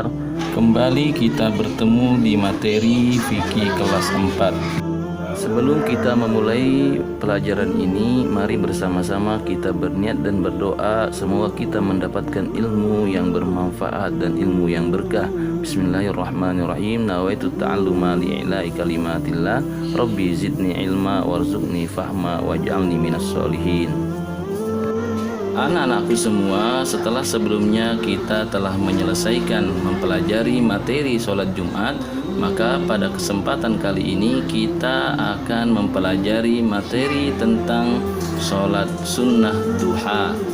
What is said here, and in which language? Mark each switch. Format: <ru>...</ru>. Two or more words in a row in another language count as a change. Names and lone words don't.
<id>Kembali kita bertemu di materi fikih kelas 4. Sebelum kita memulai pelajaran ini, mari bersama-sama kita berniat dan berdoa semoga kita mendapatkan ilmu yang bermanfaat dan ilmu yang berkah. Bismillahirrahmanirrahim.</id> <ar>نويت التعلم لإعلاء كلمة الله. رب زدني علما وارزقني فهما واجعلني من الصالحين.</ar> <id>Anak-anakku semua, setelah sebelumnya kita telah menyelesaikan mempelajari materi sholat Jumat, maka pada kesempatan kali ini kita akan mempelajari materi tentang sholat sunnah duha.</id>